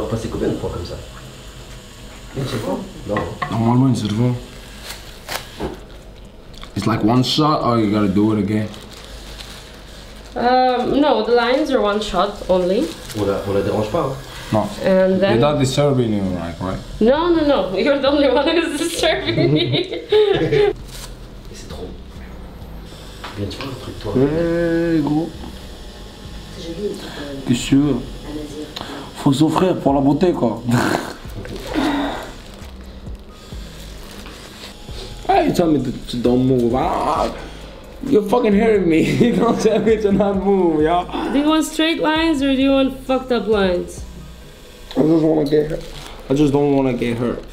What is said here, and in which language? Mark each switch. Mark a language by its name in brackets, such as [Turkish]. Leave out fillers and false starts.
[French] combien de fois comme ça? Une seule fois? Non. Normalement, une seule fois. [English] It's like one shot, or you gotta do it again. No, the lines are one shot only. [French] On la dérange pas, hein? [English] No. And then... You're not disturbing you, like, right? No, no, no. You're the only one who's disturbing me. [French] Et c'est trop. Bien, tu vois le truc, toi. Hey, gros. T'es sûr? Faut s'offrir pour la beauté, quoi. [English] Hey, you tell me to don't move. You're fucking hurting me. You don't tell me to not move, y'all. Do you want straight lines or do you want fucked up lines? I just wanna get hurt. I just don't wanna get hurt.